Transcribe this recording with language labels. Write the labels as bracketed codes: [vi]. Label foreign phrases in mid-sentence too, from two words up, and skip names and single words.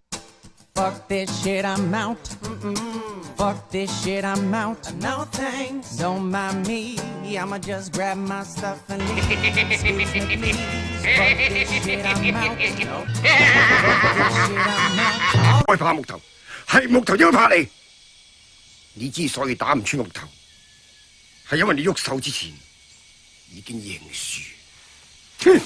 [en] Fuck this shit, I'm out. Fuck this shit, I'm out. No thanks. Don't mind me, I'ma just grab my stuff and leave. Excuse me, please. Fuck this shit, I'm out. Fuck this shit, I'm out. [yue] 害怕木頭，係木頭應該怕你。你之所以打唔穿木頭，係因為你喐手之前已經認輸。